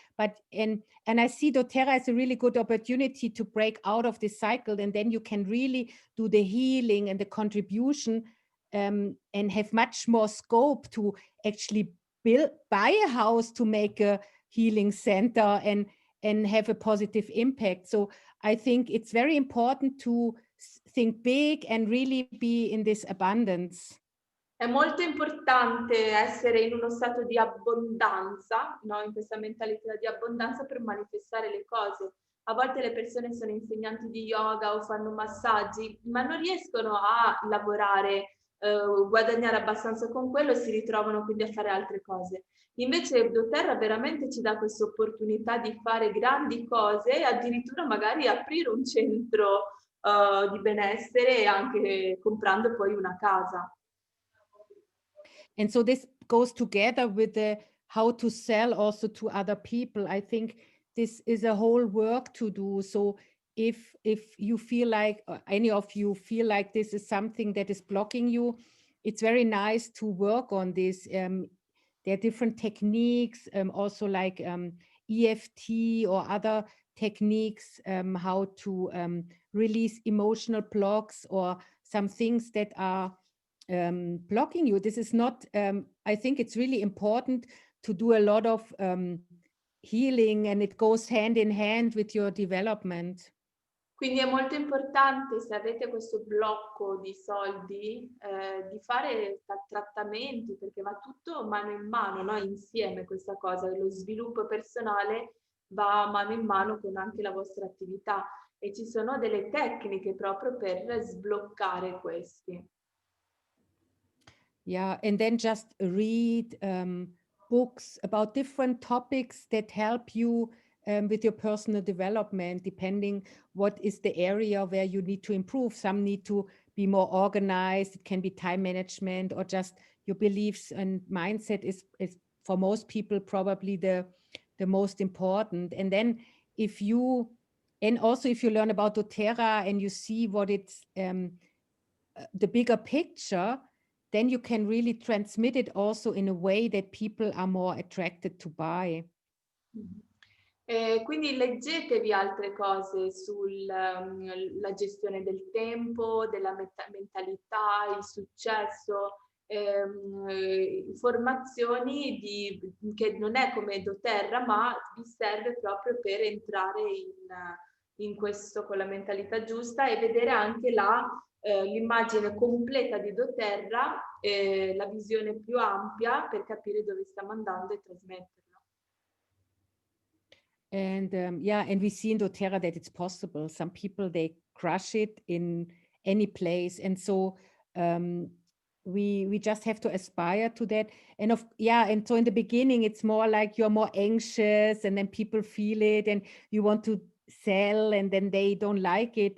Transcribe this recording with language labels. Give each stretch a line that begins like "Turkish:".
English: But and I see doTERRA as a really good opportunity to break out of this cycle, and then you can really do the healing and the contribution and have much more scope to actually buy a house to make a healing center and have a positive impact. So I think it's very important to think big and really be in this abundance.
Italian: È molto importante essere in uno stato di abbondanza, no? In questa mentalità di abbondanza per manifestare le cose. A volte le persone sono insegnanti di yoga o fanno massaggi, ma non riescono a lavorare, guadagnare abbastanza con quello e si ritrovano quindi a fare altre cose. Invece doTERRA veramente ci dà questa opportunità di fare grandi cose e addirittura magari aprire un centro di benessere anche comprando poi una casa.
English: And so this goes together with the how to sell also to other people. I think this is a whole work to do. So if you feel like any of you feel like this is something that is blocking you, it's very nice to work on this. There are different techniques, also like EFT or other techniques, how to release emotional blocks or some things that are blocking you. This is not, I think it's really important to do a lot of healing, and it goes hand in hand with your development.
Italian: Quindi è molto importante, se avete questo blocco di soldi, di fare trattamenti, perché va tutto mano in mano, no? Insieme questa cosa. Lo sviluppo personale va mano in mano con anche la vostra attività e ci sono delle tecniche proprio per sbloccare questi.
English: Yeah, and then just read books about different topics that help you with your personal development, depending what is the area where you need to improve. Some need to be more organized. It can be time management or just your beliefs and mindset is for most people probably the most important. And then if you learn about doTERRA and you see what it's the bigger picture, then you can really transmit it also in a way that people are more attracted to buy.
Italian: Quindi leggetevi altre cose sulla gestione del tempo, della mentalità, il successo, informazioni che non è come doTERRA, ma vi serve proprio per entrare in questo con la mentalità giusta e vedere anche l'immagine completa di doTERRA, la visione più ampia per capire dove stiamo andando e trasmetterla.
English: And and we see in doTERRA that it's possible. Some people, they crush it in any place. And so we just have to aspire to that. And and so in the beginning, it's more like you're more anxious and then people feel it and you want to sell and then they don't like it.